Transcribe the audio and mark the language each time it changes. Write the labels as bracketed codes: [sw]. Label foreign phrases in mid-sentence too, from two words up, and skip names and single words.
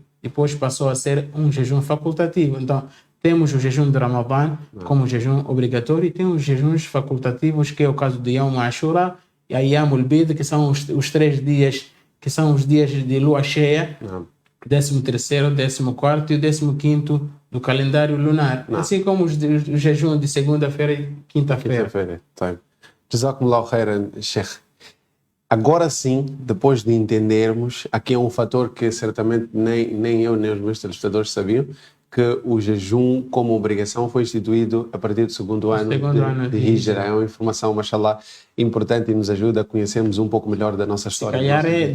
[pt] Depois passou a ser um jejum facultativo. Então, temos o jejum de Ramadã como jejum obrigatório e temos os jejuns facultativos, que é o caso de Yom Ashura e Ayyamul Bid, que são os 3 dias, que são os dias de lua cheia, 13º, 14º e o 15º do calendário lunar. Assim como o jejum de segunda-feira e quinta-feira. [ar] جزاكم الله خيراً، شيخ. [pt] Agora sim, depois de entendermos, aqui é um fator que certamente nem eu nem os meus telespectadores sabiam, que o jejum como obrigação foi instituído a partir do segundo ano de Hijra. É uma informação, mashallah, importante e nos ajuda a conhecermos um pouco melhor da nossa história.